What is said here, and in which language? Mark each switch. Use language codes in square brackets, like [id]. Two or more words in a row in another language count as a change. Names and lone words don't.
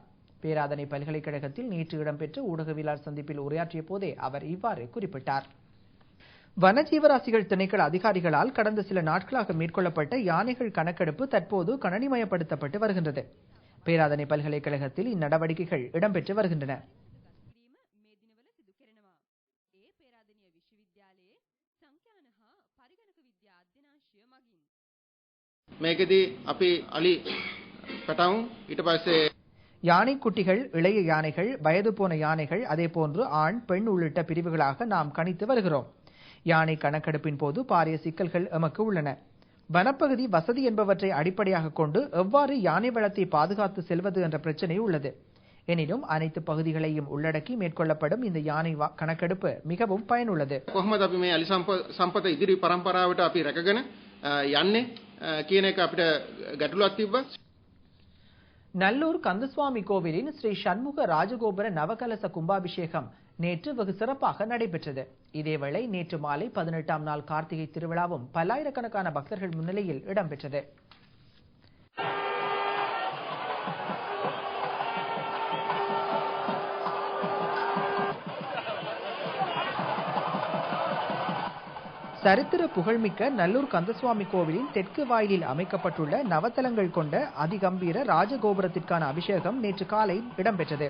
[ta] பேராதனை பல்கலைக்கழகத்தில் நேற்று இடம்பெற்ற ஊடகவியலாளர் சந்திப்பில் உரையாற்றிய போதே அவர் இவ்வாறு குறிப்பிட்டார். வன ஜீவராசிகள் திணைக்கள அதிகாரிகளால் கடந்த சில நாட்களாக மேற்கொள்ளப்பட்ட யானைகள் கணக்கெடுப்பு தற்போது கணனிமயப்படுத்தப்பட்டு வருகின்றது. பேராதனை பல்கலைக்கழகத்தில் இந்நடவடிக்கைகள் இடம்பெற்று வருகின்றன. [si] මේකෙදී අපි අලි පැටවුන් ඊට පස්සේ [ta] யானை குட்டிகள், இளைய யானைகள், வயது போன யானைகள், அதேபோன்று ஆண் பெண் உள்ளிட்ட பிரிவுகளாக நாம் கணித்து வருகிறோம். யானை கணக்கெடுப்பின் போது பாரிய சிக்கல்கள் எமக்கு உள்ளன. வனப்பகுதி வசதி என்பவற்றை அடிப்படையாக கொண்டு எவ்வாறு யானை வளத்தை பாதுகாத்து செல்வது என்ற பிரச்சனை உள்ளது. எனினும் அனைத்து பகுதிகளையும் உள்ளடக்கி மேற்கொள்ளப்படும் இந்த யானை கணக்கெடுப்பு மிகவும் பயனுள்ளது. [si] කොහොමද අපි මේ අලි සම්පත ඉදිරි පරම්පරාවට අපි රැකගෙන යන්නේ කියන එක අපිට ගැටලුවක් තිබ්බා. [ta] நல்லூர் கந்தசுவாமி கோவிலின் ஸ்ரீ சண்முக ராஜகோபுர நவகலச கும்பாபிஷேகம் நேற்று வெகு சிறப்பாக நடைபெற்றது. இதேவேளை நேற்று மாலை 18ஆம் நாள் கார்த்திகை திருவிழாவும் பல்லாயிரக்கணக்கான பக்தர்கள் முன்னிலையில் இடம்பெற்றது. சரித்திர புகழ்மிக்க நல்லூர் கந்தசுவாமி கோவிலின் தெற்கு வாயிலில் அமைக்கப்பட்டுள்ள நவத்தலங்கள் கொண்ட அதிகம்பீர ராஜகோபுரத்திற்கான அபிஷேகம் நேற்று காலை இடம்பெற்றது.